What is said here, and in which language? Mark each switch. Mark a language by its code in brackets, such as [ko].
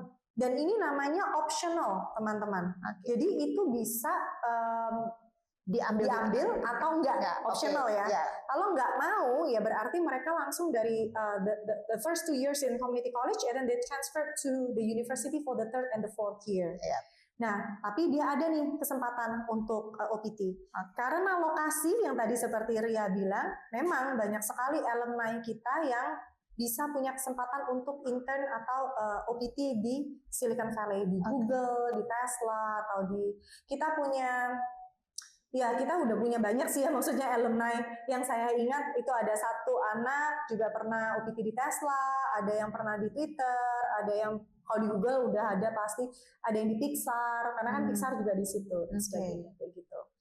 [id] Dan ini namanya optional, teman-teman. Jadi itu bisa diambil atau enggak optional ya. Kalau enggak mau, ya berarti mereka langsung dari [en] the first 2 years in community college, and then they transfer to the university for the 3rd and the 4th year. [id] Nah, tapi dia ada nih kesempatan untuk OPT. Karena lokasi yang tadi seperti Ria bilang, memang banyak sekali alumni kita yang bisa punya kesempatan untuk intern atau OPT di Silicon Valley, di Google, di Tesla, atau di kita udah punya banyak sih ya, maksudnya alumni yang saya ingat itu ada satu anak juga pernah OPT di Tesla, ada yang pernah di Twitter, ada yang kalau di Google udah ada pasti, ada yang di Pixar karena kan Pixar juga di situ kayak gitu.